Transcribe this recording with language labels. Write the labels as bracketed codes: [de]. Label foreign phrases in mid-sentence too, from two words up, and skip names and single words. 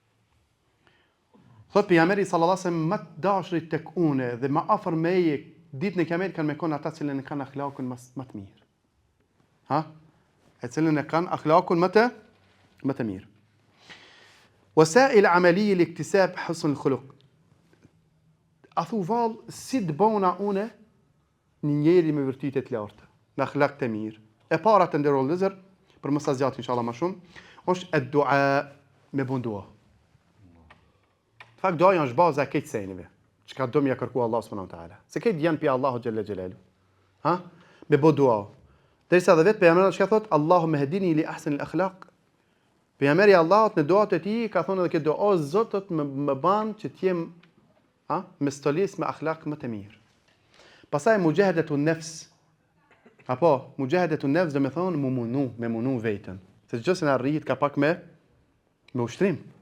[sq] Thot pejgamberi [ar] صلى الله عليه وسلم, [sq] më të dashrit tek une dhe më afër meje ditën e Kiametit kanë me kon ata që kanë akhlakun më të mirë. Ha? E cilën e kanë akhlakun më të mirë. [ar] وسائل عملية لاكتساب حسن الخلق. [sq] A thu vallë, si të bona une një njeri me vërtite të larta, me akhlak të mirë. E para të nderuar vëllezër, për mos ta zgjat inshallah më shumë, është ad-dua, me bën dua. Fakt doja është baza e këtij seneve. Çka do më ja kërku Allah [ar] سبحانه وتعالى. [sq] Se këtë janë pi Allahu [ar] جل جلاله. [sq] Ha? Me bën dua. Derisa dhe vetë pejgamberi që thot [ar] اللهم اهدني لأحسن الأخلاق. [sq] Pejgamberi Allahut në duat e tij ka thonë edhe këtë do, o Zot, më ban që të jem me stolis me akhlak më të mirë. Pastaj [ar] مجاهدة النفس. [sq] Apo [ar] مجاهدة النفس [sq] do të thonë me munu veten. Se çdo se na rrit ka pak me ushtrim.